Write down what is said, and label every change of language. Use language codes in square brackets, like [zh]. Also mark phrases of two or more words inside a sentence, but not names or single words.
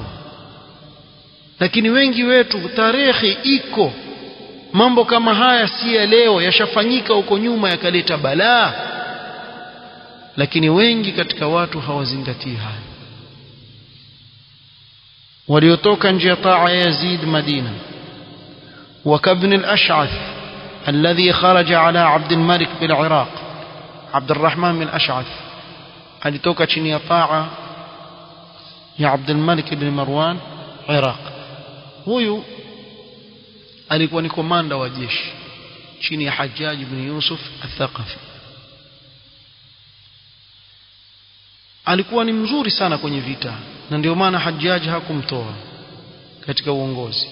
[sw] Lakini wengi wetu tarikhi iko, mambo kama haya si ya leo, yashafanyika huko nyuma yakaleta balaa, lakini wengi katika watu hawazingatii haya. waliotoka nje ya taa Yazid Madina: [ar] وكابن الأشعث الذي خرج على عبد الملك بالعراق. [sw] عبد الرحمن بن الأشعث alitoka chini ya taa ya Abd al-Malik ibn Marwan Iraq. Huyu alikuwa ni komanda wa jeshi chini ya Hajjaj ibn Yusuf al-Thaqafi. Alikuwa ni mzuri sana kwenye vita, na ndio maana Hajjaj hakumtoa katika uongozi.